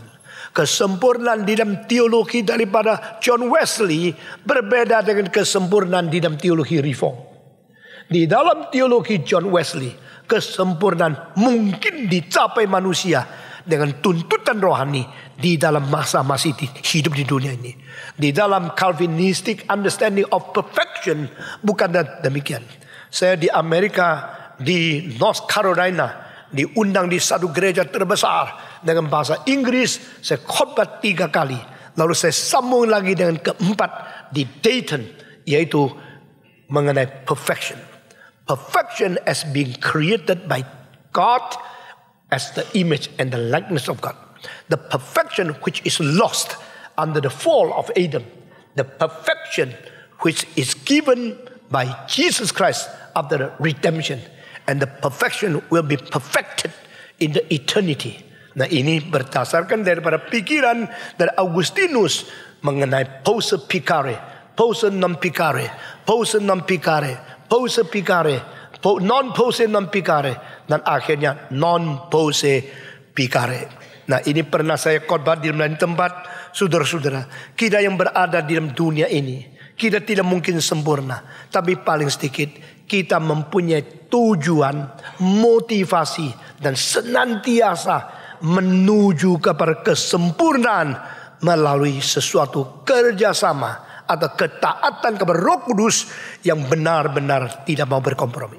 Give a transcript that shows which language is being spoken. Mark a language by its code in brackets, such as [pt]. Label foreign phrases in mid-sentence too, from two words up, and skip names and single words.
[id] Kesempurnaan di dalam teologi daripada John Wesley berbeda dengan kesempurnaan di dalam teologi Reform. Di dalam teologi John Wesley, kesempurnaan mungkin dicapai manusia dengan tuntutan rohani di dalam masa masih hidup di dunia ini. Di dalam [en] Calvinistic understanding of perfection [id] bukan demikian. Saya di Amerika, di North Carolina, diundang di satu gereja terbesar dengan bahasa Inggris. Saya khotbah 3 kali. Lalu saya sambung lagi dengan keempat di Dayton, yaitu mengenai perfection. [en] Perfection as being created by God as the image and the likeness of God. The perfection which is lost under the fall of Adam. The perfection which is given by Jesus Christ after redemption. And the perfection will be perfected in the eternity. [id] Nah, ini berdasarkan daripada pikiran dari Augustinus mengenai [la] posse picare, posse non picare, posse non picare, posse picare, non posse non picare, [id] dan akhirnya [la] non posse picare. [id] Nah, ini pernah saya khotbah di lain tempat. Saudara-saudara, kita yang berada di dalam dunia ini, kita tidak mungkin sempurna, tapi paling sedikit kita mempunyai tujuan, motivasi, dan senantiasa menuju kepada kesempurnaan melalui sesuatu kerjasama atau ketaatan kepada Roh Kudus yang benar-benar tidak mau berkompromi.